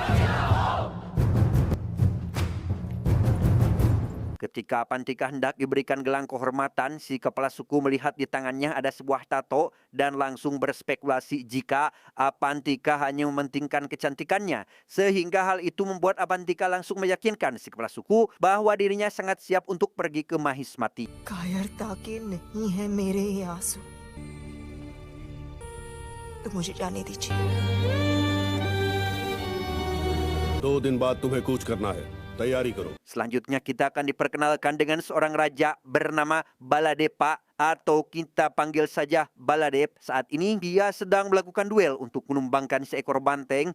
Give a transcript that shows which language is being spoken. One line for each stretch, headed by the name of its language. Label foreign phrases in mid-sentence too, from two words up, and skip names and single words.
Indonesian: Ketika Apantika hendak diberikan gelang kehormatan, si kepala suku melihat di tangannya ada sebuah tato dan langsung berspekulasi jika Apantika hanya mementingkan kecantikannya. Sehingga hal itu membuat Apantika langsung meyakinkan si kepala suku bahwa dirinya sangat siap untuk pergi ke Mahismati.
Hindi: कायरता के नहीं है मेरे ये आंसू, तो मुझे जाने दीजिए। 2 दिन बाद तुम्हें कूच करना है, तैयारी करो।
Indonesian: Selanjutnya kita akan diperkenalkan dengan seorang raja bernama Baladepa atau kita panggil saja Baladep. Saat ini dia sedang melakukan duel untuk menumbangkan seekor banteng.